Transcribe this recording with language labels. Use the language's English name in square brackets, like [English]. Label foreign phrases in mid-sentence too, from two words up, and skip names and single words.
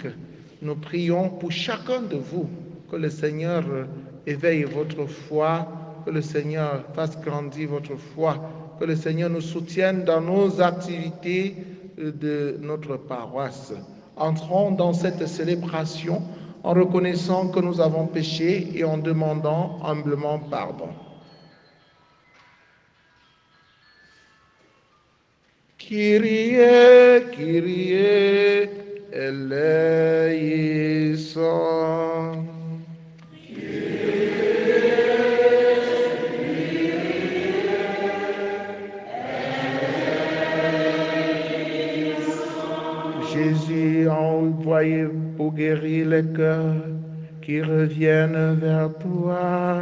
[French] Nous prions pour chacun de vous. Que le Seigneur éveille votre foi, que le Seigneur fasse grandir votre foi, que le Seigneur nous soutienne dans nos activités de notre paroisse. Entrons dans cette célébration en reconnaissant que nous avons péché et en demandant humblement pardon. [Greek] Κύριε, Κύριε, ελέησον. [French] Jésus, envoyé pour guérir les cœurs qui reviennent vers toi.